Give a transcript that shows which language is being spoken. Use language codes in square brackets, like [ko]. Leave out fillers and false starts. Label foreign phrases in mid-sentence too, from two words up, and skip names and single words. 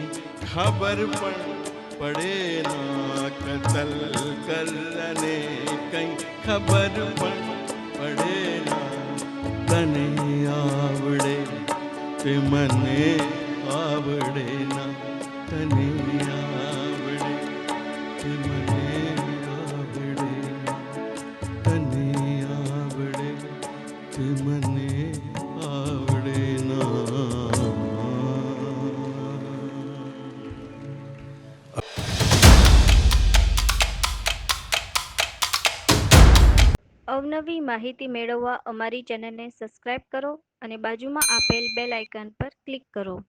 [gu] ખબર પણ પડે ના, કતલ કર અને કહીં ખબર પણ પડે ના, તને આવડે તે મને આવડે ના, તને આવડે તે મને આવડે ના, તને આવડે તે મને આવડે ના. અવનવી માહિતી મેળવવા અમારી ચેનલને સબસ્ક્રાઇબ કરો અને બાજુમાં આપેલ બેલ આઇકન પર ક્લિક કરો.